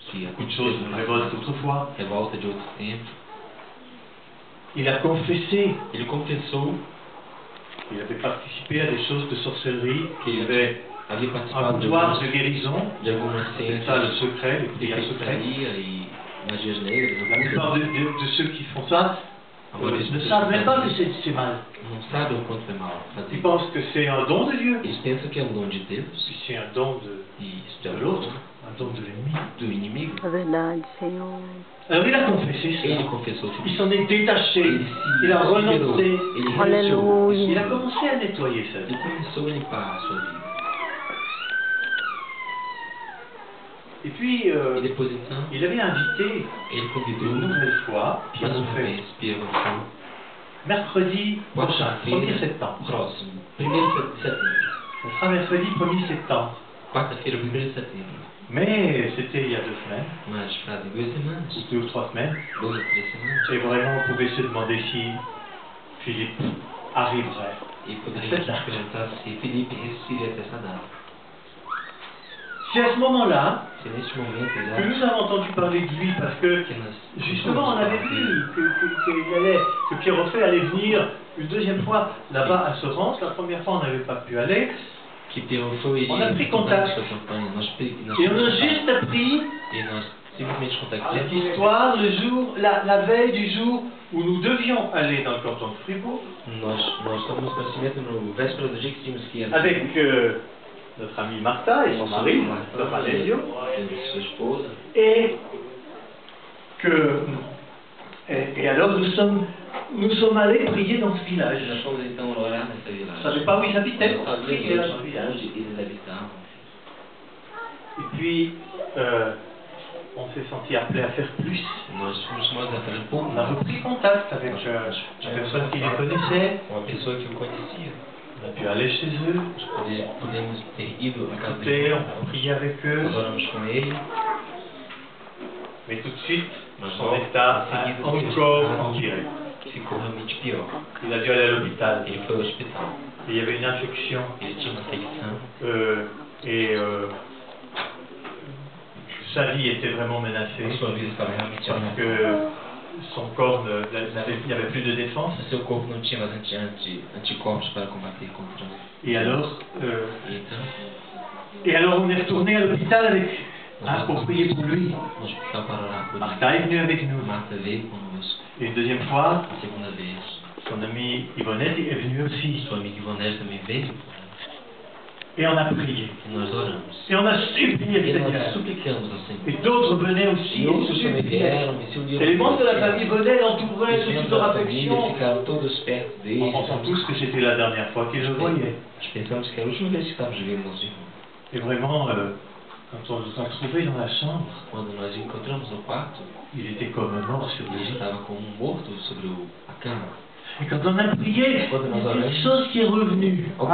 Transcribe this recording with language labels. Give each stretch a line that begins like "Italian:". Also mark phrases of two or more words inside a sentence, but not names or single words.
French: beaucoup de choses nous révoltent autrefois.
Portuguese: Revolta de outros tempos.
French: Il a confessé.
Portuguese: Ele confessou
French: Il avait participé à des choses de sorcellerie.
Portuguese: que
French: Il
Portuguese: ele
French: avait
Portuguese: havia
French: un
Portuguese: participado
French: pouvoir de guérison.
Portuguese: de algumas
French: C'est ça le
Portuguese: ciências
French: secret, les
Portuguese: de
French: prières secrètes.
Portuguese: feitiçaria e magias negras.
French: La plupart de ceux qui font ça
Portuguese: A maioria das
French: ne
Portuguese: pessoas
French: savent même pas que
Portuguese: fazem isso,
French: c'est mal.
Portuguese: não sabem o quanto é mal fazer
French: Ils
Portuguese: isso.
French: pensent que c'est un don de Dieu.
Portuguese: Eles pensam que é um dom de Deus
French: Puis c'est un don
Portuguese: e isso é
French: de
Portuguese: um
French: l'autre,
Portuguese: dom
French: un don de l'ennemi.
Portuguese: do inimigo. É verdade, Senhor.
French: Alors il a confessé
Portuguese: Ele
French: ça.
Portuguese: confessou tudo
French: Il
Portuguese: isso.
French: s'en est détaché.
Portuguese: Ele
French: Il a
Portuguese: se liberou.
French: renoncé.
Portuguese: Ele renunciou. Aleluia.
French: Il a commencé à nettoyer sa vie.
Portuguese: Ele começou a limpar a sua vida.
French: Et puis,
Portuguese: E depois então,
French: il avait invité
Portuguese: ele
French: une
Portuguese: convidou
French: nouvelle fois
Portuguese: mais
French: Pierre
Portuguese: uma
French: Offet.
Portuguese: vez Pierre Offet,
French: Mercredi prochain, 1er
Portuguese: quarta-feira
French: septembre.
Portuguese: próximo, 1º de setembro.
French: Ce sera mercredi 1er septembre.
Portuguese: Quarta-feira, 1º de setembro.
French: Mais c'était il y a 2 semaines,
Portuguese: Mas fazem 2 semanas,
French: ou 2 ou 3 semaines.
Portuguese: 2 ou 3 semanas,
French: Et vraiment, on pouvait se demander si Philippe arriverait.
Portuguese: e poderíamos nos perguntar se Felipe resistiria até essa data.
French: C'est à ce moment-là
Portuguese: Se neste momento
French: que nous
Portuguese: exato
French: avons entendu parler de lui, parce que
Portuguese: que nós
French: justement on avait vu que Pierre Offet allait venir une deuxième fois là-bas à Sorens. La première fois on n'avait pas pu aller.
Portuguese: que Pierre Offet
French: On a pris contact.
Portuguese: sua campanha, nós
French: Et on a juste appris
Portuguese: e nós simplesmente
French: cette
Portuguese: contactamos.
French: histoire le jour, la veille du jour où nous devions aller dans le canton de Fribourg
Portuguese: Nós tomamos conhecimento no véspera do dia que tínhamos que ir
French: avec notre amie Martha et son mari, Sœur Alessio,
Portuguese: sua esposa.
French: et alors nous sommes allés prier dans ce village.
Portuguese: Nós fomos então orar nessa
French: Je ne
Portuguese: village.
French: savais pas où ils habitaient,
Portuguese: Nós
French: on a prié là dans ce
Portuguese: sabíamos
French: village.
Portuguese: onde eles habitavam.
French: Et puis, on s'est senti appelé à faire plus.
Portuguese: Nós fomos chamados a fazer um pouco
French: On a
Portuguese: mais.
French: repris contact avec la personne qui les connaissait.
Portuguese: Uma pessoa que o conhecia.
French: On a pu aller chez eux,
Portuguese: Podemos ter ido à casa
French: écouter,
Portuguese: dele.
French: on a prié avec eux.
Portuguese: Nós oramos com ele.
French: Mais tout de suite,
Portuguese: Mas
French: son
Portuguese: logo,
French: état
Portuguese: em
French: a
Portuguese: seguida,
French: encore
Portuguese: ele
French: empiré.
Portuguese: ficou realmente pior.
French: Il a dû aller à l'hôpital.
Portuguese: Ele foi ao hospital.
French: Et il y avait une infection.
Portuguese: Ele tinha uma infecção.
French: Et sa vie était vraiment menacée.
Portuguese: A sua vida estava realmente
French: Parce
Portuguese: ameaçada.
French: que son corps, il n'y avait plus de défense.
Portuguese: Seu corpo não tinha mais anticorpos para combater contra.
French: Et alors,
Portuguese: E então,
French: on est retourné à l'hôpital pour prier pour lui.
Portuguese: no hospital para orar por ele.
French: Martha est venue avec nous.
Portuguese: Marta veio conosco.
French: Et une deuxième fois,
Portuguese: A segunda vez,
French: son amie Yvonnette est venue aussi.
Portuguese: sua amiga Ivonete também veio.
French: Et on a prié.
Portuguese: E nós oramos.
French: Et on a supplié le
Portuguese: E nós
French: Seigneur.
Portuguese: suplicamos ao Senhor.
French: Et d'autres venaient aussi.
Portuguese: E outros
French: et
Portuguese: também
French: suppliaient.
Portuguese: vieram e se uniram.
French: Et les membres de la famille venaient, l'entouraient
Portuguese: Os
French: sous
Portuguese: membros
French: toute leur
Portuguese: da família
French: affection.
Portuguese: ficaram todos perto
French: En
Portuguese: dele.
French: pensant tous que c'était la dernière fois qu'ils le voyaient.
Portuguese: Nós pensamos que era a última vez que estávamos vendo nosso irmão.
French: Et vraiment, quand on nous a trouvés dans la chambre,
Portuguese: Quando nós o encontramos no quarto,
French: il était comme mort sur le
Portuguese: ele
French: lit.
Portuguese: estava como um morto sobre a cama.
French: Et quand on a prié, il y a quelque chose qui est revenu.
Portuguese: Alguma